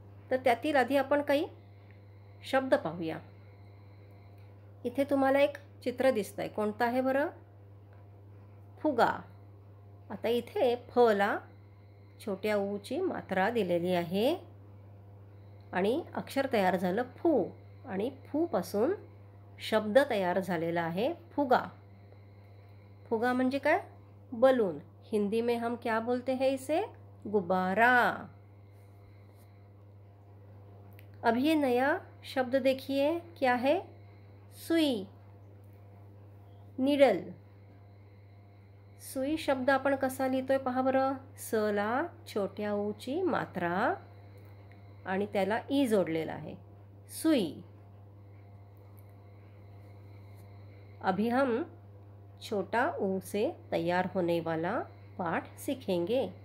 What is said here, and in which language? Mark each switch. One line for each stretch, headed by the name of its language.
Marathi: तर त्यातील आधी आपण काही शब्द पाहूया. इथे तुम्हाला एक चित्र दिसतंय. कोणतं आहे बरं? फुगा. आता इथे फला छोट्या ऊची मात्रा दिलेली आहे आणि अक्षर तयार झालं फू आणि फू पासून शब्द तयार झालेला आहे फुगा. फुगा म्हणजे काय? बलून.
Hindi: हिंदी में हम क्या बोलते हैं इसे? गुब्बारा. अब ये नया शब्द देखिए, क्या है? सुई, नीडल.
Marathi: सुई शब्द आपण कसा लिहितोय पहा बरं. स ला छोट्या ऊची मात्रा आणि त्याला ई जोडलेला आहे. सुई.
Hindi: अभी हम छोटा ऊ से तैयार होने वाला पाठ सीखेंगे.